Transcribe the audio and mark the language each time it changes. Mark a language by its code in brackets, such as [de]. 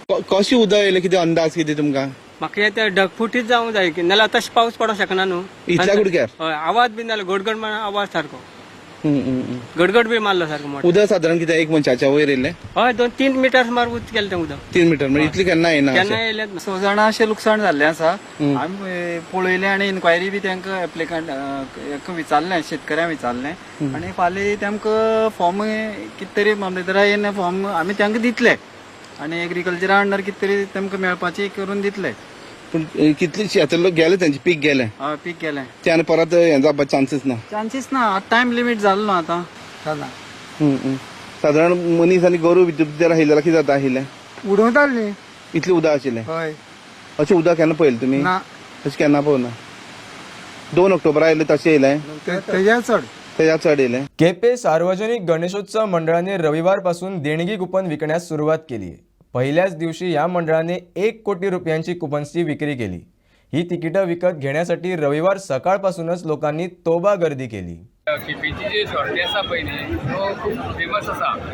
[gom] कशी उदक येयलें कितें अंदाज कितें तुमकां? म्हाका ते ढगफुटीच जावंक जाय की नाल्यार तशें पावस पडों शकना न्हू. इतल्या कुडक्यार? हय, आवाज बीन जालो गडगड मारून आवाज सारको गडगड बी मारलो सारको मोठो. उदक साधारण कितें एक मनशाच्या वयर येयलें? हय, 2-3 मिटर सुमार उच केलें तें उदक. 3 मिटर म्हणजे इतली केन्ना येना? केन्ना येयलेंच ना. 6 जाणां अशें लुकसाण जाल्लें आसा. आमी पळयलें आणि इन्क्वायरी बी तांकां एप्लिकंट विचारलें, शेतकऱ्यांक विचारलें आणि फाल्यां तांकां फॉर्म कितें तरी मामलेदारान फॉर्म आमी तांकां दितले आणि एग्रीकल्चरा अंडर कितें तरी तांकां मेळपाचें करून दितले. पूण कितले शेतांतलो गेले तेंचे पीक गेलें? हय, पीक गेलें. त्यान परत हें जावपाचे चान्सीस ना? चान्सीस ना. टायम लिमीट जालो न्हू आतां. साधारण मनीस आनी गोरू भितर आयिल्ले जाल्यार कितें जाता आशिल्लें? उडवताली. इतलें उदक आशिल्लें? हय. अशें उदक केन्ना पळयलें तुमी? ना. अशें केन्ना पळोवना. 2 ऑक्टोबरा आयलें तशें येयलें? तेच्या चड येयलें. [mr] केपे सार्वजनिक गणेशोत्सव मंडळाने रविवारपासून देणगी कुपन विकण्यास सुरुवात केली आहे. पहिल्याच दिवशी या मंडळाने 1 कोटी रुपयांची कुपन्सची विक्री केली. ही तिकीटं विकत घेण्यासाठी रविवार सकाळपासूनच लोकांनी तोबा गर्दी केली. [gom] केपेची जी शॉर्टी आसा पळय न्ही तो खूब फेमस आसा.